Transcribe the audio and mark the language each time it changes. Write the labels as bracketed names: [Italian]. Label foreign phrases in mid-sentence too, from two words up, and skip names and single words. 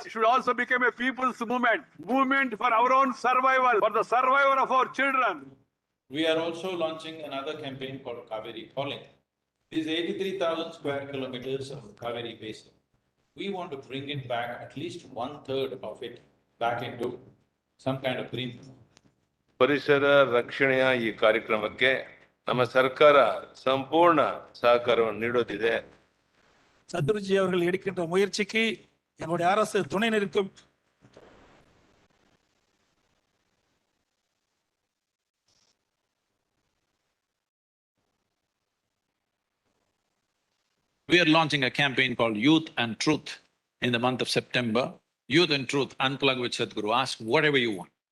[English] It should also become a people's movement for our own survival, for the survival of our children. We are also launching another campaign called Kaveri Calling. These 83,000 square kilometers of Kaveri basin, we want to bring it back, at least 1/3 of it, back into some kind of green. [Kannada] ಪರಿಸರ ರಕ್ಷಣೆಯ ಈ ಕಾರ್ಯಕ್ರಮಕ್ಕೆ ನಮ್ಮ ಸರ್ಕಾರ ಸಂಪೂರ್ಣ ಸಹಕಾರವನ್ನು ನೀಡುತ್ತಿದೆ. [Tamil] சத்குருஜி அவர்கள் எடுக்கின்ற முயற்சிக்கு என்னுடைய அரசு துணை நிற்கும். [English] We are launching a campaign called Youth and Truth in the month of September. Youth and Truth, unplug with Sadhguru, ask whatever you want.